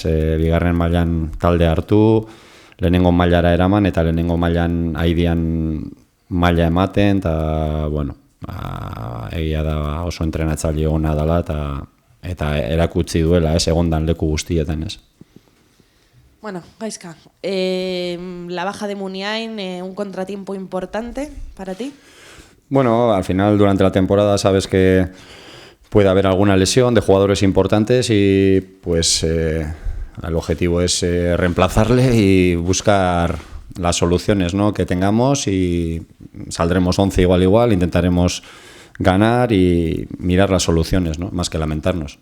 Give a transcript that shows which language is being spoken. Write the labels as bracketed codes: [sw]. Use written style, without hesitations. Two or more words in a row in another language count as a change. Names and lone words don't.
[eu] Bigarren mailan talde hartu, lehenengo mailara eraman, eta lehenengo mailan aidian maila ematen, eta, egia da oso entrenatzaile ona dela, eta erakutsi duela, ez? Egondan leku guztietan, ez? Bueno, Gaizka, [es] la baja de Muniain, un contratiempo importante para ti. Bueno, al final durante la temporada sabes que puede haber alguna lesión de jugadores importantes y pues el objetivo es reemplazarle y buscar las soluciones, ¿no?, que tengamos, y saldremos 11 igual, intentaremos ganar y mirar las soluciones, ¿no?, más que lamentarnos.